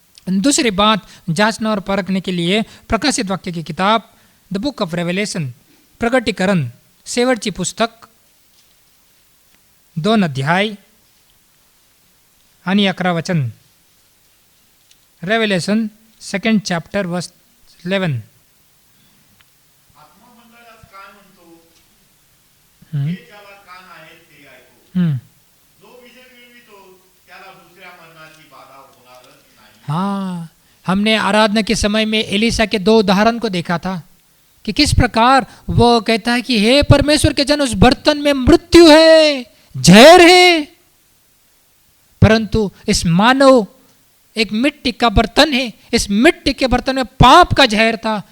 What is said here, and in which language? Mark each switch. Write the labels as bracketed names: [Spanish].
[Hindi] दूसरी बात जांचना और परखने के लिए प्रकाशित वाक्य की किताब, [English] the book of Revelation, [Hindi] प्रगटीकरण, [Marathi] शेवटची पुस्तक, 2 अध्याय आणि 11 वचन। [English] Revelation 2nd chapter verse 11। [Marathi] आत्ममंडळात काय म्हणतो? हे ज्याला कान आहेत ते ऐकू. जो विजय मिळवितो त्याला दुसऱ्या मरणाची बाधा होणारच नाही. [Hindi] हाँ, हमने आराधना के समय में एलिसा के 2 उदाहरण को देखा था कि किस प्रकार वो कहता है कि हे परमेश्वर के जन, उस बर्तन में मृत्यु है, जहर है, परंतु इस मानव एक मिट्टी का बर्तन है, इस मिट्टी के बर्तन में पाप का जहर था।